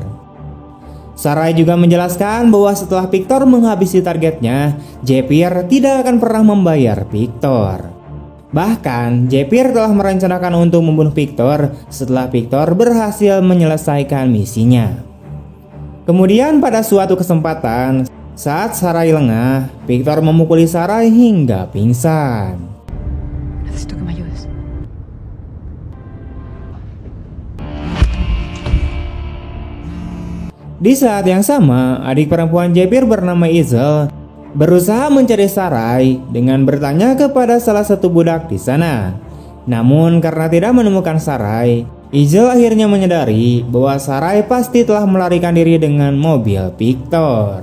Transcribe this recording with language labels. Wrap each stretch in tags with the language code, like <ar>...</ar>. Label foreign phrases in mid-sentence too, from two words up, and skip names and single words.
<id>Sarai juga menjelaskan bahwa setelah Victor menghabisi targetnya, Jepir tidak akan pernah membayar Victor. Bahkan, Jepir telah merencanakan untuk membunuh Victor setelah Victor berhasil menyelesaikan misinya. Kemudian pada suatu kesempatan, saat Sarai lengah, Victor memukuli Sarai hingga pingsan.</id> <es>Necesito que me ayudes.</es> <id>Di saat yang sama, adik perempuan Jepir bernama Izel berusaha mencari Sarai dengan bertanya kepada salah satu budak di sana. Namun karena tidak menemukan Sarai, Izel akhirnya menyadari bahwa Sarai pasti telah melarikan diri dengan mobil Victor.</id>